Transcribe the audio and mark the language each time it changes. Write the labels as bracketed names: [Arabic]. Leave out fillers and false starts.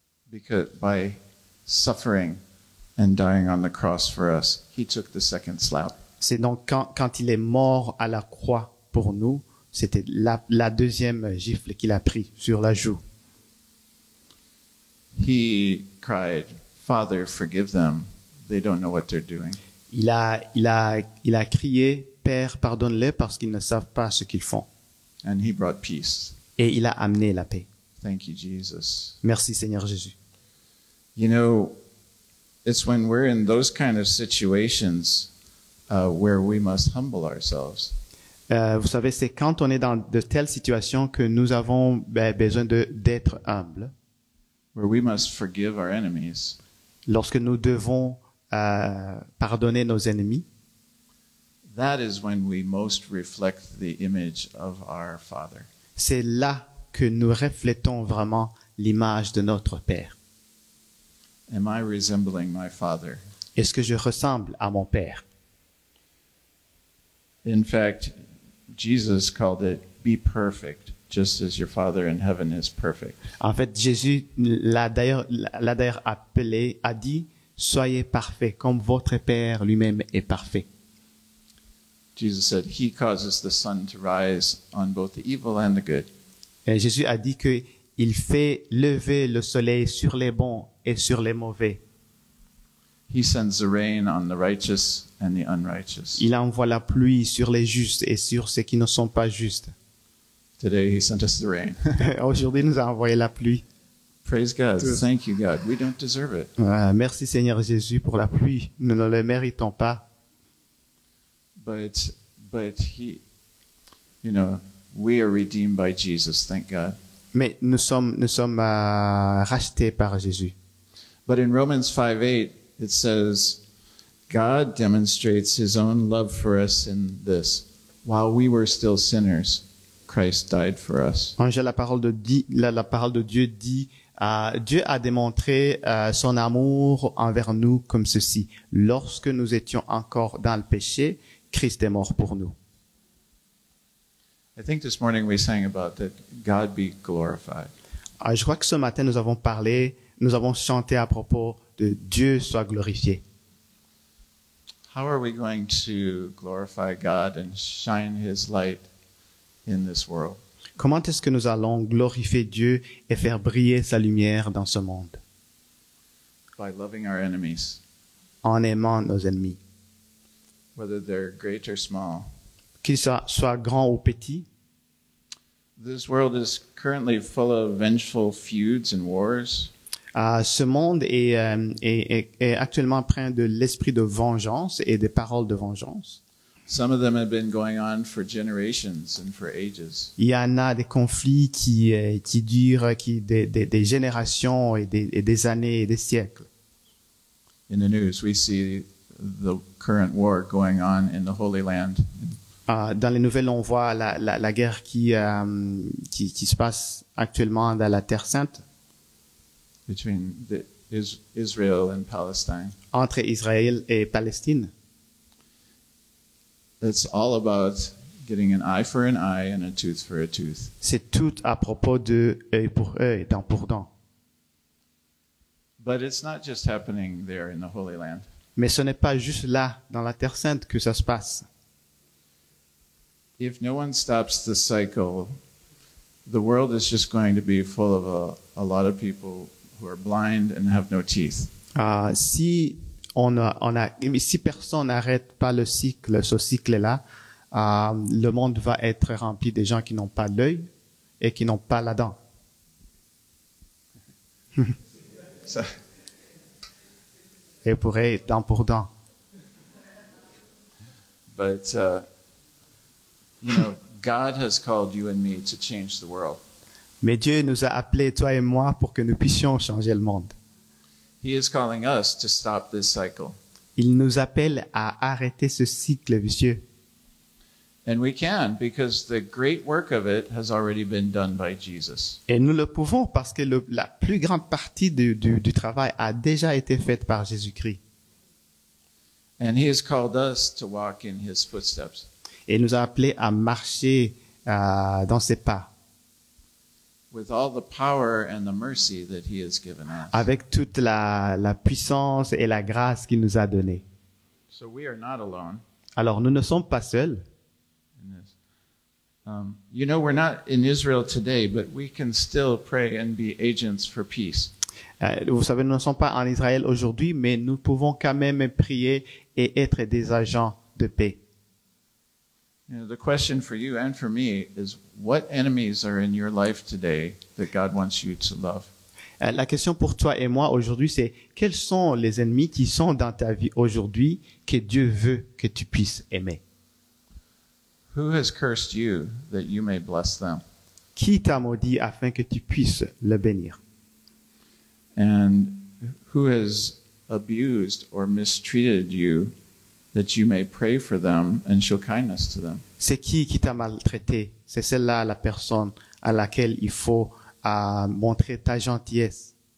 [English] Because by suffering and dying on the cross for us, he took the second slap. [French] C'est donc quand il est mort à la croix pour nous, c'était la deuxième gifle qu'il a pris sur la joue. [English] He cried, "Father, forgive them. They don't know what they're doing." [French] Il a crié, Père, pardonne-les parce qu'ils ne savent pas ce qu'ils font. [English] And he brought peace. [French] Et il a amené la paix. [English] Thank you, Jesus. [French] Merci Seigneur Jésus. [English] You know, it's when we're in those kind of situations where we must humble ourselves. [French] Vous savez, c'est quand on est dans de telles situations que nous avons besoin d'être humbles. [English] Where we must forgive our enemies. [French] Lorsque nous devons pardonner nos ennemis, [English] That is when we most reflect the image of our Father. [French] c'est là que nous reflétons vraiment l'image de notre Père. [English] Am I resembling my Father? [French] Est-ce que je ressemble à mon Père? [English] In fact, Jesus called it, "Be perfect, just as your Father in heaven is perfect." [French] En fait, Jésus l'a d'ailleurs appelé, a dit, soyez parfaits comme votre Père lui-même est parfait. [English] Jesus said, "He causes the sun to rise on both the evil and the good." [French] Et Jésus a dit que il fait lever le soleil sur les bons et sur les mauvais. [English] He sends the rain on the righteous and the unrighteous. [French] Il envoie la pluie sur les justes et sur ceux qui ne sont pas justes. [English] Today he sent us the rain. [French] Aujourd'hui, il nous a envoyé la pluie. [English] Praise God. Thank you, God. We don't deserve it. [French] Merci Seigneur Jésus pour la pluie. Nous ne le méritons pas. [English] But he, you know, we are redeemed by Jesus, thank God. [French] Mais nous sommes rachetés par Jésus. [English] But in Romans 5:8, it says, God demonstrates his own love for us in this. While we were still sinners, Christ died for us. [French] En Jean, la parole de Dieu dit, Dieu a démontré son amour envers nous comme ceci. Lorsque nous étions encore dans le péché, Christ est mort pour nous. [English] I think this morning we sang about that God be glorified. [French] Je crois que ce matin, nous avons chanté à propos de Dieu soit glorifié. [English] How are we going to glorify God and shine His light in this world? [French] Comment est-ce que nous allons glorifier Dieu et faire briller sa lumière dans ce monde? [English] By loving our enemies, [French] En aimant nos ennemis. [English] whether they're great or small. [French] Qu'ils soient grands ou petits. [English] This world is currently full of vengeful feuds and wars. [French] Ce monde est actuellement plein de l'esprit de vengeance et des paroles de vengeance. [English] Some of them have been going on for generations and for ages. [French] Il y en a des conflits qui durent des générations et des années et des siècles. [English] In the news, we see the current war going on in the Holy Land. [French] Dans les nouvelles, on voit la guerre qui se passe actuellement dans la Terre Sainte [English] Between Israel and Palestine. [French] entre Israël et Palestine. [English] It's all about getting an eye for an eye and a tooth for a tooth. [French] C'est tout à propos de œil pour œil, dent pour dent. [English] But it's not just happening there in the Holy Land. [French] Mais ce n'est pas juste là, dans la Terre Sainte, que ça se passe. [English] If no one stops the cycle, the world is just going to be full of a lot of people who are blind and have no teeth. [French] Si personne n'arrête pas ce cycle-là, le monde va être rempli de gens qui n'ont pas l'œil et qui n'ont pas la dent. [English] So, [French] Et pour œil, dent pour dent. [English] but you know, God has called you and me to change the world. [French] Mais Dieu nous a appelés, toi et moi, pour que nous puissions changer le monde. [English] He is calling us to stop this cycle. [French] Il nous appelle à arrêter ce cycle vicieux. [English] And we can, because the great work of it has already been done by Jesus. [French] Et nous le pouvons parce que la plus grande partie du travail a déjà été faite par Jésus-Christ. [English] And He has called us to walk in His footsteps. [French] Et il nous a appelés à marcher dans ses pas, [English] With all the power and the mercy that He has given us. [French] avec toute la puissance et la grâce qu'il nous a donnée. [English] So we are not alone [French] Alors nous ne sommes pas seuls. [English] in this. You know, we're not in Israel today, but we can still pray and be agents for peace. [French] Vous savez, nous ne sommes pas en Israël aujourd'hui, mais nous pouvons quand même prier et être des agents de paix. [English] You know, the question for you and for me is, what enemies are in your life today that God wants you to love? [French] La question pour toi et moi aujourd'hui, c'est quels sont les ennemis qui sont dans ta vie aujourd'hui que Dieu veut que tu puisses aimer? [English] Who has cursed you that you may bless them? [French] Qui t'a maudit afin que tu puisses le bénir? [English] And who has abused or mistreated you that you may pray for them and show kindness to them? [French] C'est qui t'a maltraité? C'est celle-là la personne à laquelle il faut montrer ta gentillesse.